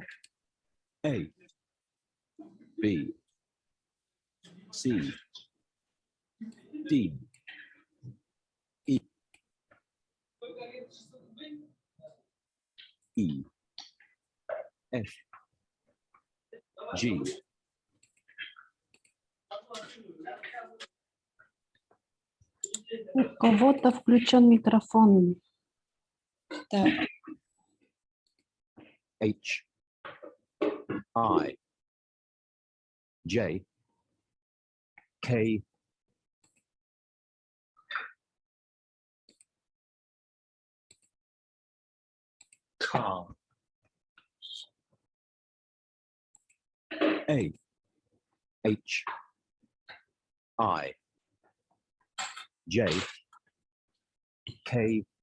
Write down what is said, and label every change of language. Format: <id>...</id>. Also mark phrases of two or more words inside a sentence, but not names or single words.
<en>A, B, C, D, E, E, F, G,</en> <ru>У кого-то включен микрофон. да.</ru> <en>H, I, J, K, K, A, H, I, J, K,</en>